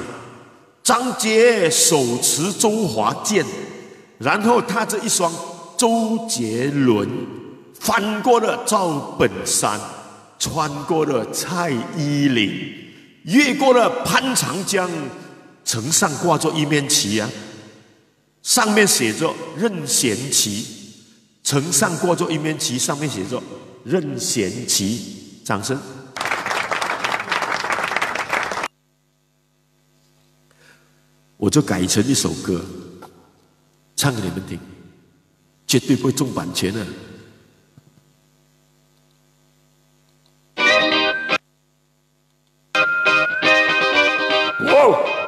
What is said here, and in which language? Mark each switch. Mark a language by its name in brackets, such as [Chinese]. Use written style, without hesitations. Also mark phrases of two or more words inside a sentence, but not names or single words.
[Chinese] 張杰手持周華健，然後踏着一雙周杰倫，翻過了趙本山，穿過了蔡依林，越過了潘長江，城上掛着一面旗啊，上面寫着任賢齊，城上掛着一面旗，上面寫着任賢齊，掌聲。我就改成一首歌，唱给你们听，绝对不会中版权的。哇！